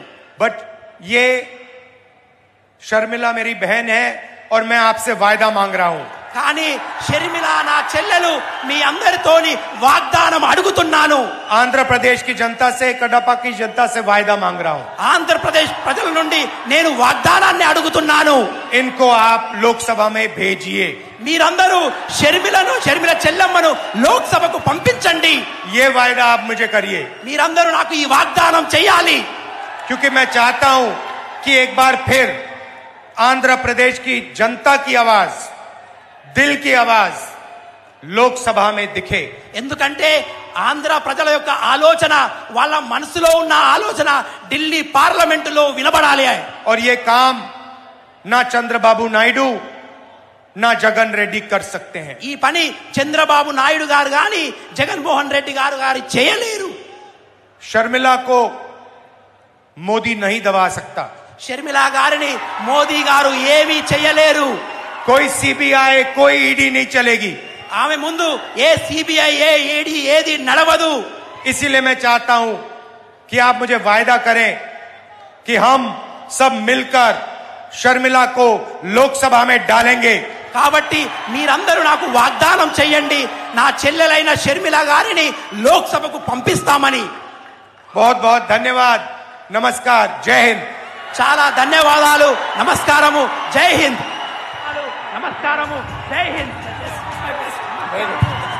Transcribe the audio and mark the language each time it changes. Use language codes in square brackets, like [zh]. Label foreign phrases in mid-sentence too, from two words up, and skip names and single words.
[hi] बट ये शर्मिला मेरी बहन है और मैं आपसे वायदा मांग रहा हूं। [te] కానీ షర్మిల నా చెల్లెలు మీ అందరితోని వాగ్దానం అడుగుతున్నాను. [hi] आंध्र प्रदेश की जनता से, कडपा की जनता से वायदा मांग रहा हूं. [te] ఆంధ్రప్రదేశ్ ప్రజల నుండి నేను వాగ్దానాన్ని అడుగుతున్నాను. [hi] इनको आप लोकसभा में भेजिए. [te] మీరందరూ షర్మిల చెల్లెమ్మను లోక్సభకు పంపించండి. [hi] ये वायदा आप मुझे करिए. [te] మీరందరూ నాకు ఈ వాగ్దానం చేయాలి. [hi] क्योंकि मैं चाहता हूं कि एक बार फिर आंध्र प्रदेश की जनता की आवाज, दिल की आवाज लोकसभा में दिखे. [te] ఎందుకంటే ఆంధ్ర ప్రజల యొక్క ఆలోచన, వాళ్ళ మనసులో ఉన్న ఆలోచన ఢిల్లీ పార్లమెంటులో వినబడాలి. [hi] और ये काम ना चंद्रबाबू नायडू ना जगन रेड्डी कर सकते हैं. [te] ఈ పని చంద్రబాబు నాయుడు గారు గాని జగన్మోహన్ రెడ్డి గారు చేయలేరు. [hi] शर्मिला को मोदी नहीं दबा सकता. [te] షర్మిల గారిని మోదీ గారు ఏమీ చేయలేరు. [hi] कोई सीबीआई, कोई ईडी नहीं चलेगी. [te] ఆమె ముందు ఏ సిబిఐ, ఏ ఈడీ ఏది నడవదు. [hi] इसीलिए मैं चाहता हूं कि आप मुझे वायदा करें कि हम सब मिलकर शर्मिला को लोकसभा में डालेंगे. [te] కాబట్టి మీరందరూ నాకు వాగ్దానం చేయండి, నా చెల్లెలైన షర్మిల గారిని లోక్సభకు పంపిస్తామని. [hi] बहुत बहुत धन्यवाद. नमस्कार. जय हिंद. [te] చాలా ధన్యవాదాలు. నమస్కారము. జై హింద్. నమస్కారము. జై హింద్.